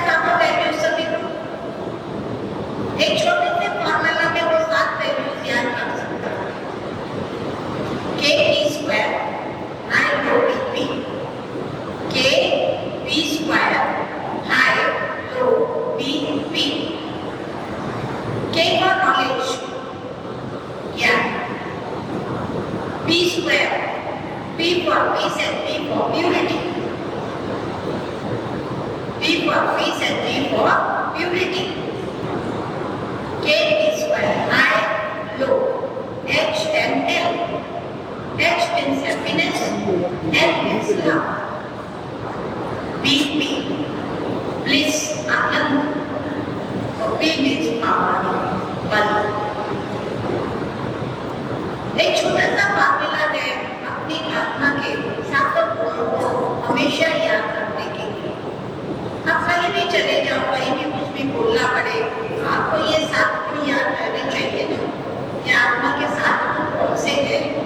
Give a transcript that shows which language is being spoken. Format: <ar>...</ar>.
<hi>साथ वैल्यूज सभी को एक छोटे से फॉर्मूला में वो 7 वैल्यूज याद कर सकता है।</hi> <en>k² I rho P, K P² I rho P, K for knowledge, ज्ञान, P², P for peace and P for purity, P for peace and P for purity, K P² I rho, H and L. H means happiness, L means love, BP, bliss, आनंद, और P means power, बल।</en> <hi>एक छोटा सा formula है अपनी आत्मा के सातों गुणों को हमेशा याद रखने के लिए। आप कहीं भी चले जाओ, कहीं भी कुछ भी बोलना पड़े, आपको ये 7 गुण याद रहने चाहिए ना। ये आत्मा के 7 गुण कौन से हैं?</hi>